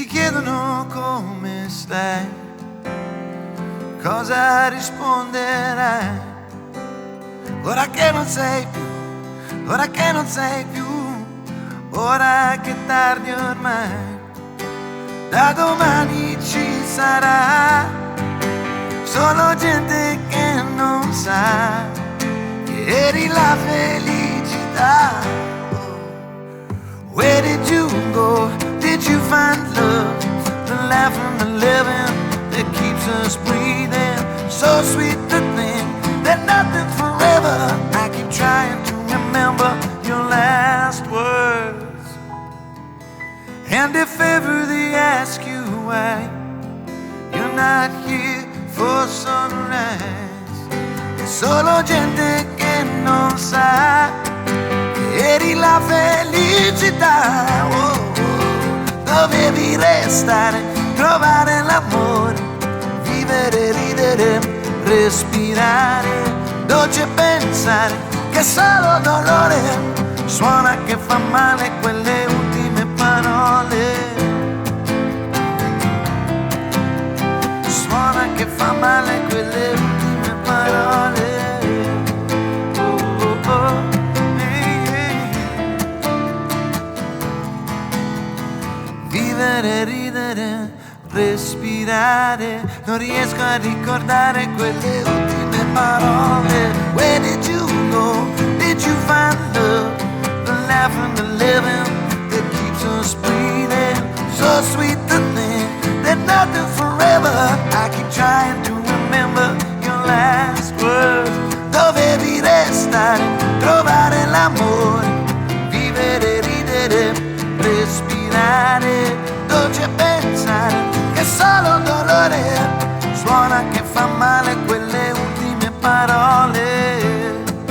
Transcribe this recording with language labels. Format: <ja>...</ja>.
<it>chiedono come stai, cosa risponderai, ora che non sei più, ora che non sei più, ora che è tardi ormai, da domani ci sarà solo gente che non sa che eri la felicità.</it> <en>Where did you go? Did you find love? The laugh and the living that keeps us breathing. So sweet to think that nothing's forever. I keep trying to remember your last words. And if ever they ask you why you're not here for sunrise,</en> <it>è solo gente che non sa che eri la felicità. Oh, oh. Dovevi restare, trovare l'amore, vivere, ridere, respirare, dolce pensare che solo dolore suona che fa male quelle ultime parole. Suona che fa male quelle ultime parole. Oh, oh, oh. Hey, hey. Vivere, ridere, respirare, non riesco a ricordare quelle ultime parole.</it> <en>Where did you go? Did you find love? The laugh and the living that keeps us breathing. So sweet to think that nothing's forever. I keep trying to remember your last words.</en> <it>Dovevi restare, trovare l'amore, vivere, ridere, respirare, dolce pensare che solo dolore suona che fa male quelle ultime parole.</it>